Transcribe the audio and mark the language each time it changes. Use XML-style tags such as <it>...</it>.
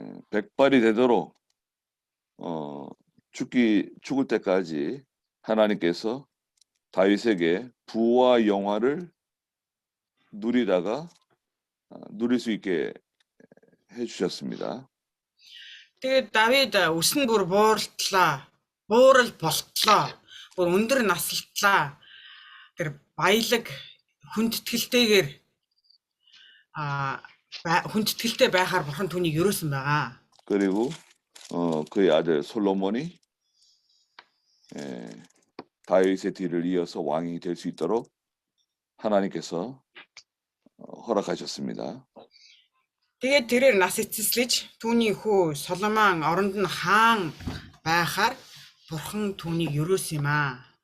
<ko>백발이 되도록 죽을 때까지 하나님께서 다윗에게 부와 영화를 누릴 수 있게 해주셨습니다.</ko> <mn>Тэгээд Давид өсөн бүр буурал болтлоо. Бүр өндөр насалтлаа. Тэр баялаг хүндэтгэлтэйгээр хүндэтгэлтэй байхаар бурхан түүнийг өрөөсөн байгаа.</mn> <ko>그리고 그의 아들 솔로몬이 다윗의 뒤를 이어서 왕이 될 수 있도록 하나님께서 허락하셨습니다.</ko> <mn>Тэгээд тэрээр нас эцэслэж түүний хүү Соломон оронд нь хаан байхаар бурхан түүнийг өрөөсөн юм аа.</mn>